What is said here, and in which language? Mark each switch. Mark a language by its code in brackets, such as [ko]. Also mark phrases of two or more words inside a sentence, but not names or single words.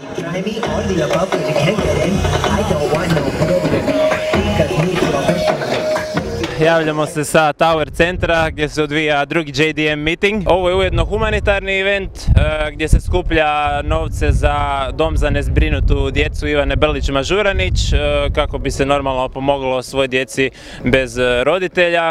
[en] Any all the above you can't get in. I don't want no problem. Because we professionals. [hr] Javljamo se sa Tower centra gdje se odvija drugi JDM meeting. Ovo je ujedno humanitarni event gdje se skuplja novce za dom za nezbrinutu djecu Ivane Brlić-Mažuranić kako bi se normalno pomoglo svoj djeci bez roditelja.